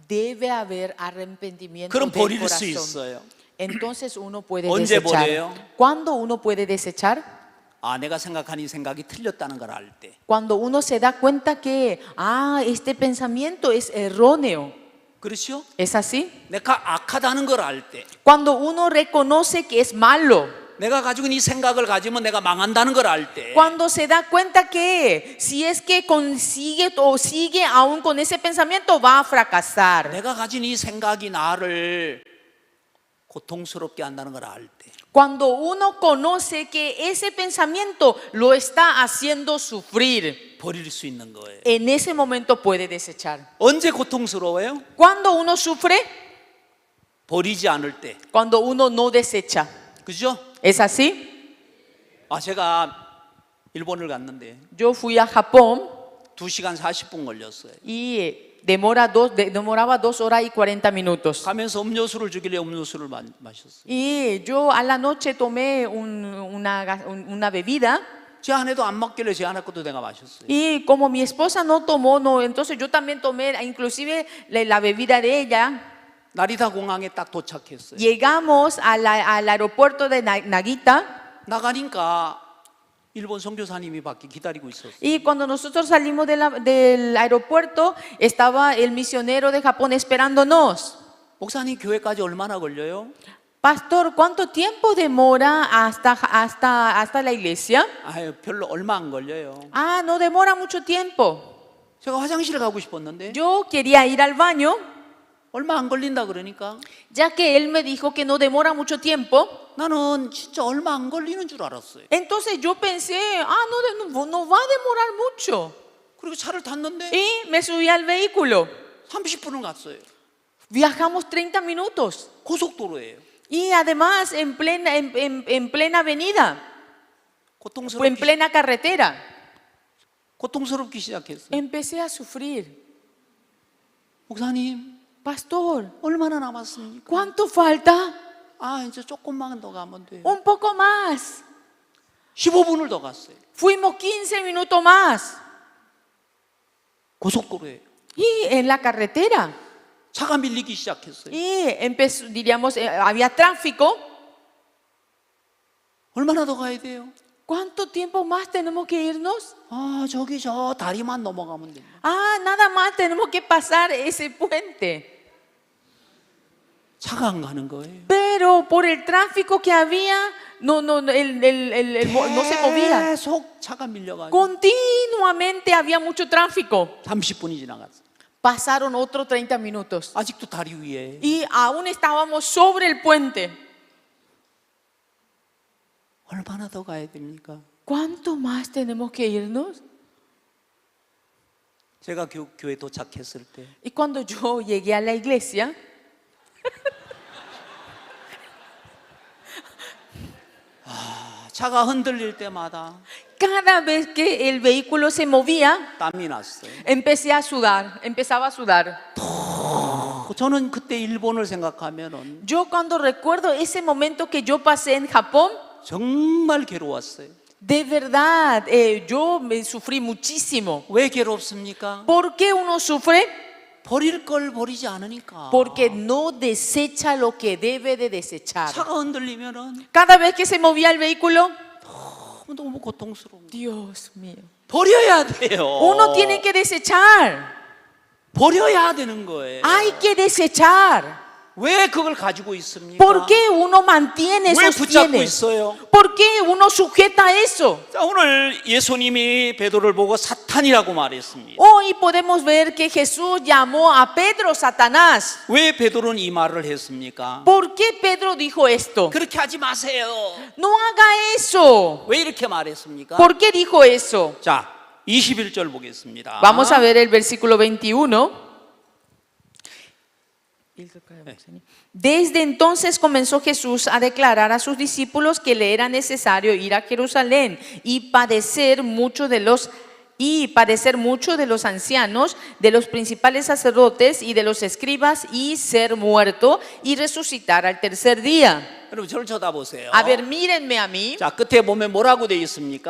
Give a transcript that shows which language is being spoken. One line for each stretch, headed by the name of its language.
Spanish: Debe haber arrepentimiento
Korean: 그럼
Spanish: del
Korean: 버릴 수
Spanish: corazón.
Korean: 있어요.
Spanish: Entonces uno puede
Korean: 언제
Spanish: desechar.
Korean: 버려요?
Spanish: ¿Cuándo uno puede desechar?
Korean: 내가 생각한 이 생각이 틀렸다는 걸 알 때.
Spanish: Cuando uno se da cuenta que, este pensamiento es erróneo.
Korean: 그렇죠?
Spanish: ¿Es así?
Korean: 내가 악하다는 걸 알 때.
Spanish: Cuando uno reconoce que es malo.
Korean: 내가 가지고 있는 이 생각을 가지면 내가 망한다는 걸 알 때.
Spanish: Cuando se da cuenta que si es que consigue o sigue aún con ese pensamiento va a fracasar.
Korean: 내가 가진 이 생각이 나를 고통스럽게 한다는 걸 알 때.
Spanish: Cuando uno conoce que ese pensamiento lo está haciendo sufrir,
Korean: 버릴 수 있는 거예요.
Spanish: en ese momento puede desechar.
Korean: 언제 고통스러워요?
Spanish: Cuando uno sufre,
Korean: 버리지 않을 때.
Spanish: cuando uno no desecha.
Korean: 그죠?
Spanish: ¿Es así?
Korean: 제가 일본을 갔는데
Spanish: Yo fui a Japón
Korean: 2시간 40분 걸렸어요.
Spanish: y demoraba 2 horas y 40 minutos.
Korean: 가면서 음료수를 주길래 음료수를 마셨어요.
Spanish: Y yo a la noche tomé una bebida.
Korean: 제 아내도 안 먹길래 제 아내 것도 내가 마셨어요.
Spanish: Y como mi esposa no tomó, entonces yo también tomé inclusive la bebida de ella.
Korean: 나리타 공항에 딱 도착했어요.
Spanish: Llegamos al aeropuerto de Nagita
Korean: 나가니까 일본 선교사님이 밖에 기다리고 있었어요.
Spanish: Y cuando nosotros salimos del aeropuerto, estaba el misionero de Japón esperándonos.
Korean: 목사님 교회까지 얼마나 걸려요?
Spanish: Pastor, ¿cuánto tiempo demora hasta la iglesia?
Korean: 아유, 별로 얼마 안 걸려요.
Spanish: Ah, no demora mucho tiempo.
Korean: 제가 화장실 가고 싶었는데
Spanish: Yo quería ir al baño,
Korean: 얼마 안 걸린다 그러니까
Spanish: ya que él me dijo que no demora mucho tiempo.
Korean: 나는 진짜 얼마 안 걸리는 줄 알았어요.
Spanish: Entonces yo pensé, no va a demorar mucho.
Korean: 그리고 차를 탔는데
Spanish: Y me subí al vehículo.
Korean: 30분을 갔어요.
Spanish: Viajamos 30 minutos.
Korean: 고속도로예요.
Spanish: Y además en plena avenida, en plena carretera.
Korean: 고통스럽기 시작했어요.
Spanish: Empecé a sufrir.
Korean: 목사님,
Spanish: Pastor,
Korean: 얼마나 남았습니까?
Spanish: ¿cuánto falta?
Korean: 아, 이제 조금만 더 가면 돼요.
Spanish: Un poco más.
Korean: 15분을 더 갔어요.
Spanish: Fuimos 15 minutos más.
Korean: 고속도로예요.
Spanish: Y en la carretera.
Korean: 차가 밀리기 시작했어요.
Spanish: Y empezó, diríamos, había tráfico.
Korean: 얼마나 더 가야 돼요?
Spanish: ¿Cuánto tiempo más tenemos que irnos?
Korean: 아, 저기 저 다리만 넘어가면 됩니다.
Spanish: Ah, nada más tenemos que pasar ese puente.
Korean: 차가 안 가는 거예요.
Spanish: Pero por el tráfico que había, no se movía.
Korean: 계속 차가 밀려가지고
Spanish: Continuamente había mucho tráfico.
Korean: 30분이 지나갔어요.
Spanish: Pasaron otros 30 minutos.
Korean: 아직도 다리 위에.
Spanish: Y aún estábamos sobre el puente.
Korean: 얼마나 더 가야 됩니까?
Spanish: ¿Cuánto más tenemos que irnos?
Korean: 제가 교회 도착했을 때
Spanish: Y cuando yo llegué a la iglesia,
Korean: 차가 흔들릴 때마다
Spanish: cada vez que el vehículo se movía,
Korean: 땀이 났어요.
Spanish: empezaba a sudar.
Korean: 저는 그때 일본을 생각하면은
Spanish: Yo cuando recuerdo ese momento que yo pasé en Japón,
Korean: 정말 괴로웠어요.
Spanish: de verdad, yo me sufrí muchísimo.
Korean: 왜 괴롭습니까?
Spanish: ¿Por qué uno sufre?
Korean: 버릴 걸 버리지 않으니까.
Spanish: Porque no desecha lo que debe de desechar.
Korean: 차가 흔들리면은
Spanish: Cada vez que se movía el vehículo,
Korean: 너무 고통스러워.
Spanish: Dios mío,
Korean: 버려야 돼요.
Spanish: uno tiene que desechar.
Korean: 버려야 되는 거예요.
Spanish: Hay que desechar.
Korean: 왜 그걸 가지고 있습니까?
Spanish: ¿Por qué uno mantiene,
Korean: 왜 붙잡고
Spanish: sostiene?
Korean: 있어요?
Spanish: ¿Por qué uno sujeta eso?
Korean: 자, 오늘 예수님이 베드로를 보고 사탄이라고 말했습니다.
Spanish: Hoy podemos ver que Jesús llamó a Pedro Satanás.
Korean: 왜 베드로는 이 말을 했습니까?
Spanish: ¿Por qué Pedro dijo esto?
Korean: 그렇게 하지 마세요.
Spanish: No haga eso.
Korean: 왜 이렇게 말했습니까?
Spanish: ¿Por qué dijo eso?
Korean: 자, 21절 보겠습니다.
Spanish: Vamos a ver el versículo 21. Desde entonces comenzó Jesús a declarar a sus discípulos que le era necesario ir a Jerusalén y padecer mucho de los ancianos, de los principales sacerdotes y de los escribas, y ser muerto y resucitar al tercer día.
Korean: 여러분 저를 쳐다보세요.
Spanish: A ver, mírenme a mí.
Korean: 자, 끝에 보면 뭐라고 되어 있습니까?